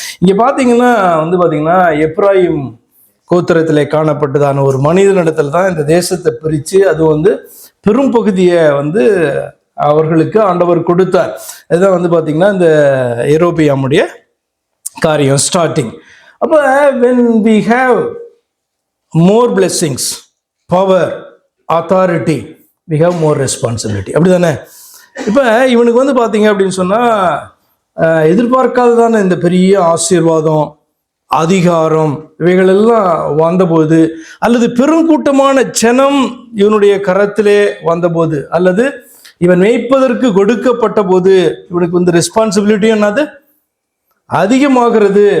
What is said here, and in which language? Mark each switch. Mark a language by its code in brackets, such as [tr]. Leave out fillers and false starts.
[ta] இங்க பாத்தீங்கன்னா எப்ராயிம் கோத்திரத்திலே காணப்பட்டதான ஒரு மனிதனிடத்துல தான் இந்த தேசத்தை பிரித்து அது பெரும் பகுதியை அவர்களுக்கு ஆண்டவர் கொடுத்தார். இதுதான் பார்த்தீங்கன்னா இந்த யெரொபெயாமுடைய காரியம் ஸ்டார்டிங். [en] அப்போ when we have more blessings, power, authority, we have more responsibility. [ta] அப்படி தானே? இப்போ இவனுக்கு பார்த்தீங்க அப்படின்னு சொன்னால் எதிர்பார்க்காததான இந்த பெரிய ஆசீர்வாதம், அதிகாரம் இவைகளெல்லாம் வந்தபோது, அல்லது பெருங்கூட்டமான ஜனம் இவனுடைய கரத்திலே வந்தபோது, அல்லது இவன் மேய்ப்பதற்கு கொடுக்கப்பட்ட போது இவனுக்கு ரெஸ்பான்சிபிலிட்டி என்னது அதிகமாகிறது.